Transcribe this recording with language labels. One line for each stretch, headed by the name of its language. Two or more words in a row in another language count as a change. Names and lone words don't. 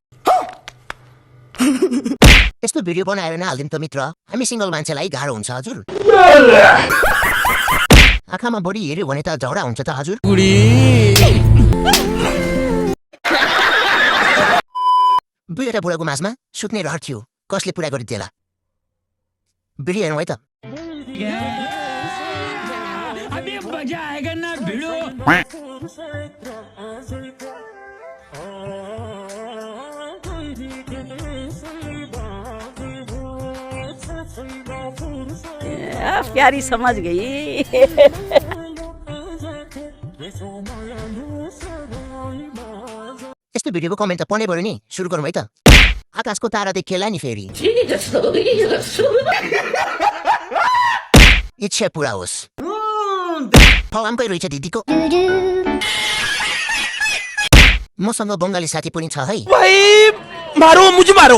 Nepali: यस्तो भिडियो बनाएर नहालिदिउँ त मित्र हामी सिङ्गल मान्छेलाई गाह्रो हुन्छ हजुर आँखामा बढी हेऱ्यो भने त झगडा हुन्छ त हजुर दुईवटा बुढाको माझमा सुत्ने रहर थियो कसले पुरा गरिदिएला भिडियो हेरौँ है त
Hindi: अभी मजा आएगा ना भिड़ो प्यारी समझ गई
Nepali: यस्तो भिडियोको कमेन्ट त पढ्नै पर्यो नि सुरु गरौँ है त आकाशको तारा देखिएला नि फेरि इच्छा पुरा होस् फलामकै रहेछ दिदीको मसँग बङ्गाली साथी पनि छ है
Hindi: मारो मुझे मारो